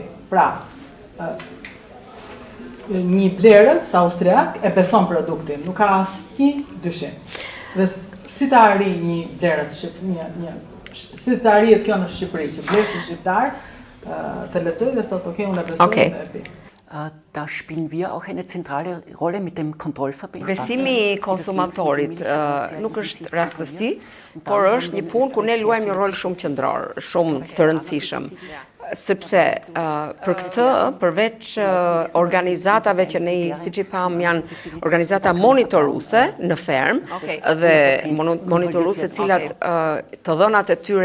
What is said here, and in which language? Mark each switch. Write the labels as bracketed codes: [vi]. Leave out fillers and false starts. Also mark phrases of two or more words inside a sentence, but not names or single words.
[sq] Pra, një blerës austriak e beson produktin, nuk ka asnjë dyshim. Dhe si të arri një blerës si të arrihet kjo në Shqipëri, që blerësi shqiptar të lexojë dhe thotë, okay, unë e besoj dhe e pi. [de] Da spielen wir auch eine zentrale Rolle mit dem Kontrollverband. [sq] Besimi i konsumatorit nuk është rastësi, por është një punë ku ne luajmë një rol shumë qendror, shumë të rëndësishëm. Sepse për këtë, përveç organizatave që ne, siç i pam, janë organizata monitoruese në fermë dhe monitoruese cilat të dhënat e tyre